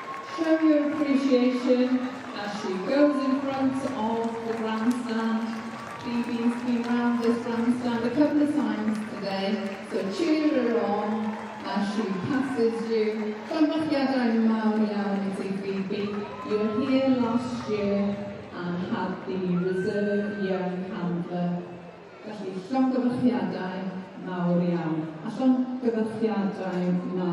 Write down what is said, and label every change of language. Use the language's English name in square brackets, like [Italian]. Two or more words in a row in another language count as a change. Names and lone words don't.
[English] Show your appreciation as she goes in front of the grandstand. Phoebe's been round this grandstand a couple of times today, so cheer her on as she passes you. [Welsh] Llongyfarchiadau mawr iawn I ti, Phoebe. [English] You were here last year and had the reserve young handler. [Welsh] Felly llongyfarchiadau mawr iawn. A llongyfarchiadau